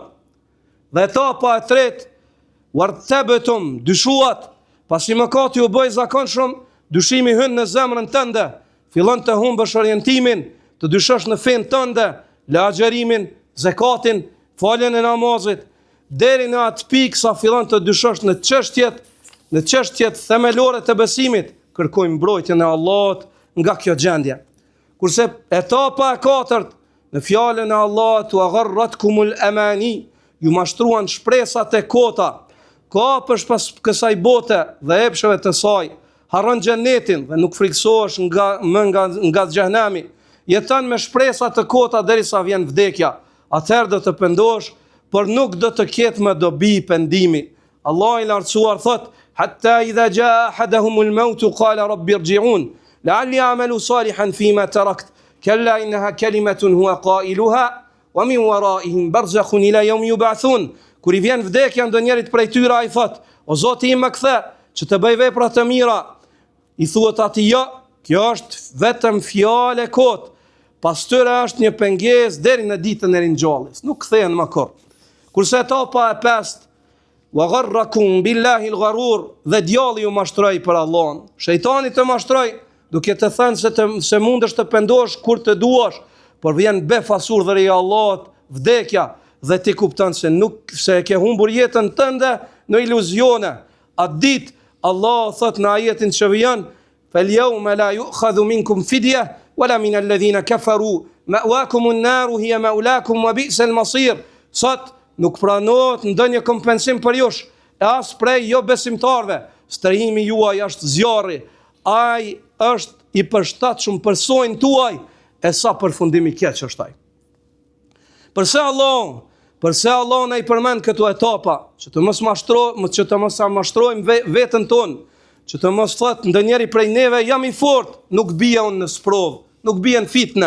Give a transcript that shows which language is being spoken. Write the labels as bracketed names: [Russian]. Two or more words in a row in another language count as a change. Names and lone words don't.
[Albanian] Dhe etapa e tretë, wartabtum, dyshuat, pasi mëkati u bë zakonshëm, dyshimi hyn në zemrën tënde, fillon të humbësh orientimin, të dyshosh në fenë tënde, le agjerimin, zakatin, faljen e namazit, deri në atë pikë sa fillon të dyshosh në çështjet themelore të besimit, kërkojmë mbrojtjen e Allahut nga kjo gjendje. Kurse etapa e katërt, në fjalën e Allahut: [Arabic] "وغرتكم الأماني", [Albanian] ju mashtruan shpresat e kota, kapësh pas kësaj bote dhe epsheve të saj, harron xhenetin dhe nuk friksohesh nga xhehenami, jeton me shpresa të kota derisa vjen vdekja. Atëherë do të pendosh, por nuk do të ketë më dobi pendimi. Allah i lartësuar thot: [Arabic] "حتى إذا جاء أحدهم الموت قال رب ارجعون لعلي أعمل صالحا فيما تركت كلا إنها كلمة هو قائلها ومن ورائهم برزخ إلى يوم يبعثون." [Albanian] Kur i vjen vdekja ndonjërit prej tyre, ai thot: "O Zoti im, më kthe që të bëj vepra të mira." I thuhet atij: "Jo, kjo është vetëm fjalë e kot. Pas tyre është një pengesë deri në ditën e ringjalljes. Nuk kthehen më kurrë." Kurse etapa e pestë, [Arabic] وغركم بالله الغرور, [Albanian] dhe djalli ju mashtroi për Allahun. Shejtani të mashtroi duke të thënë se mundesh të pendosh kur të duash, por vjen befas urdhri i Allahut, vdekja, dhe ti kupton se e ke humbur jetën tënde në iluzione. Atë ditë Allah thot në ajetin që vjen: [Arabic] "فاليوم لا يؤخذ منكم فدية ولا من الذين كفروا مأواكم النار هي مولاكم وبئس المصير." [Albanian] Sot nuk pranohet ndonjë kompensim për jush, e as prej jo besimtarve. Strehimi juaj është zjarri, ai është i përshtatshëm për sojnë tuaj, e sa përfundimi keq është ai. Përse Allah na i përmend këto etapa, që të mos mashtrojmë veten tonë, që të mos thot ndonjëri prej neve: "Jam i fortë, nuk bie unë në sprov, nuk bie në fitne."